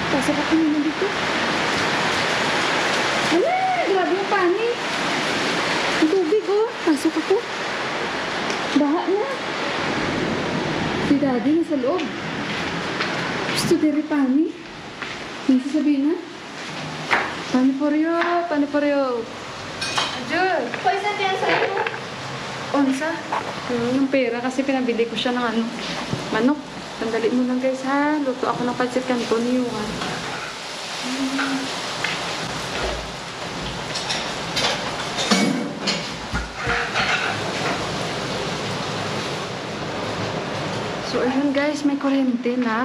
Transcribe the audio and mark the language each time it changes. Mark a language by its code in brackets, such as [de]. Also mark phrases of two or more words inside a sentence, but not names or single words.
[tl] Pasok ako naman dito. Ala, grabe yung pani. Ang tubig oh. Pasok ako. Baha na. Si daddy nasa loob. Gusto diri pani. Yung sasabihin na. Pani [en] for you. Pani for you. Ajul. [tl] Pwede natin sa ito. Onsa? Yung pera kasi pinabili ko siya ng ano, manok. Sandali mo lang guys ha. Luto ako ng pancit canton ni Yuhan. So ayun guys, may kuryente na.